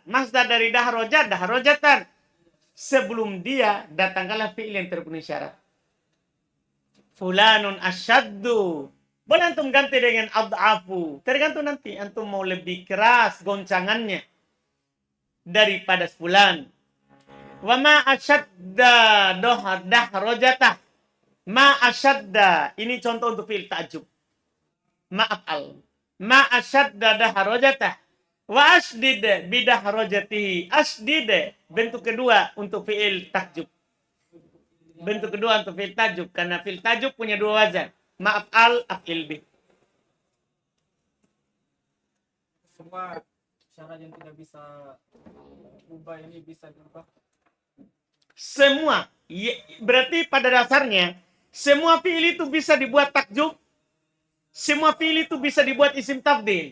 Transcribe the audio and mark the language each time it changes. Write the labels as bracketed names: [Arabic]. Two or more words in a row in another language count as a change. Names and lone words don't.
[Indonesian] Masdar dari [Arabic] دحرج، دحرجة. [Indonesian] Sebelum dia, datangkanlah fi'il yang terpenuhi syarat. [Arabic] فلان أشد. [Indonesian] Boleh antum ganti dengan ad'afu. Tergantung nanti. Antum mau lebih keras goncangannya daripada fulan. [Arabic] وما أشد دحرجته. ما أشد. [Indonesian] Ini contoh untuk [Arabic] فعل تعجب. ما أفعل. ما أشد دحرجته. وأشدد بدحرجته. Asdid. [Indonesian] Bentuk kedua untuk [Arabic] فعل تعجب. [Indonesian] Bentuk kedua untuk [Arabic] فعل تعجب. [Indonesian] Karena [Arabic] فعل تعجب [Indonesian] punya dua wazan. [Arabic] ما أفعل، أفعل به. [Indonesian] Semua syarat yang tidak bisa ubah ini bisa diubah. Semua. Berarti pada dasarnya semua fi'il itu bisa dibuat takjub. Semua fi'il itu bisa dibuat [Arabic] اسم تبديل.